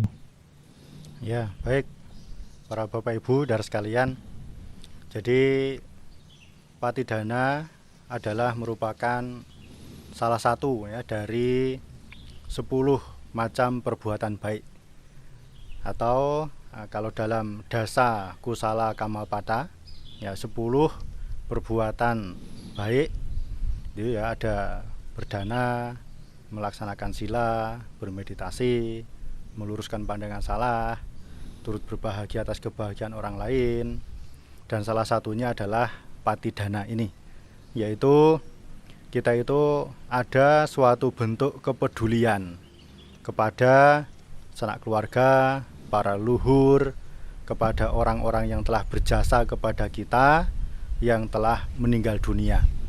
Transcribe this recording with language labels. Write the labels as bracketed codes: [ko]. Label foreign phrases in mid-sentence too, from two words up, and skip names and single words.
[id] Ya, baik para Bapak Ibu dan sekalian. Jadi patidana adalah merupakan salah satu dari 10 macam perbuatan baik, atau kalau dalam [pi] dasa kusala kamalpada, [id] ya 10 perbuatan baik. Itu ya ada berdana, melaksanakan sila, bermeditasi, meluruskan pandangan salah, turut berbahagia atas kebahagiaan orang lain, dan salah satunya adalah patidana ini, yaitu kita itu ada suatu bentuk kepedulian kepada sanak keluarga, para luhur, kepada orang-orang yang telah berjasa kepada kita yang telah meninggal dunia.